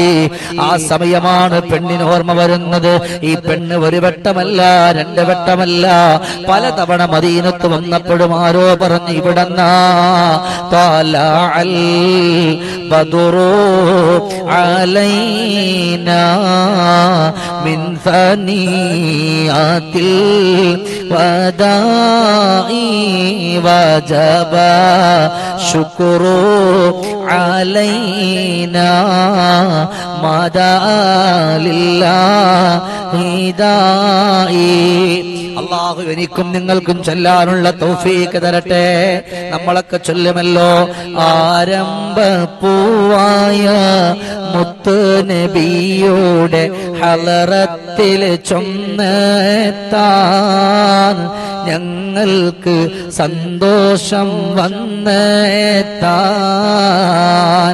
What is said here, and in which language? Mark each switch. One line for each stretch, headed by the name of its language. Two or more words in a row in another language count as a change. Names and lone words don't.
Malayalam: ആ സമയമാണ് പെണ്ണിന് ഓർമ്മ വരുന്നത്. ഈ പെണ്ണ് ഒരു വട്ടമല്ല, രണ്ട് വട്ടമല്ല, പലതവണ മദീനത്ത് വന്നപ്പോഴും ആരോ പറഞ്ഞു ഇവിടെന്നാ ബദറു
Arabic: علينا من ثنيات الوداع وجب شكر علينا مدى لله داعي.
Malayalam: അള്ളാഹു എനിക്കും നിങ്ങൾക്കും ചൊല്ലാനുള്ള തൗഫീഖ് തരട്ടെ. നമ്മളൊക്കെ ചൊല്ലുമല്ലോ, ആരംഭപ്പൂവായ മുത്ത് നബിയുടെ ഹളറത്തിൽ ചൊന്നെത്താൻ ഞങ്ങൾക്ക് സന്തോഷം വന്നെത്താൻ.